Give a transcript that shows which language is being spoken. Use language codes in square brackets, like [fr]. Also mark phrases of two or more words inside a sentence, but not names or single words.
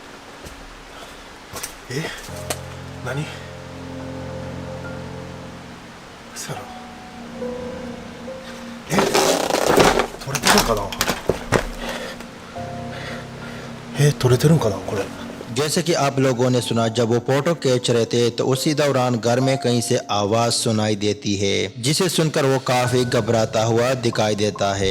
[ja] 何？嘘やろ。取れてるんかな。取れてるんかなこれ。 [hi] जैसे कि आप लोगों ने सुना जब वो फोटो खींच रहे थे तो उसी दौरान घर में कहीं से आवाज सुनाई देती है जिसे सुनकर वो काफी घबराता हुआ दिखाई देता है।